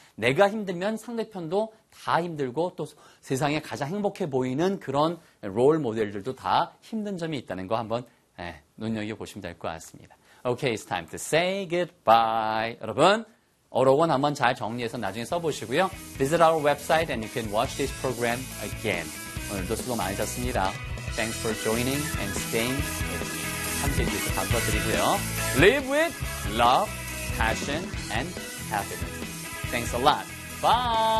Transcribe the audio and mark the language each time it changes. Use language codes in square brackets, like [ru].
[ko] 내가 힘들면 상대편도 다 힘들고 또 세상에 가장 행복해 보이는 그런 롤 모델들도 다 힘든 점이 있다는 거 한번 눈여겨보시면 될 것 같습니다. [en] Okay, it's time to say goodbye. [ko] 여러분, 어록은 한번 잘 정리해서 나중에 써보시고요. [en] Visit our website and you can watch this program again. [ko] 오늘도 수고 많으셨습니다. [en] Thanks for joining and staying with me. [ko] 함께 해주셔서 감사드리고요. [en] Live with love, passion, and happiness. Thanks a lot. Bye!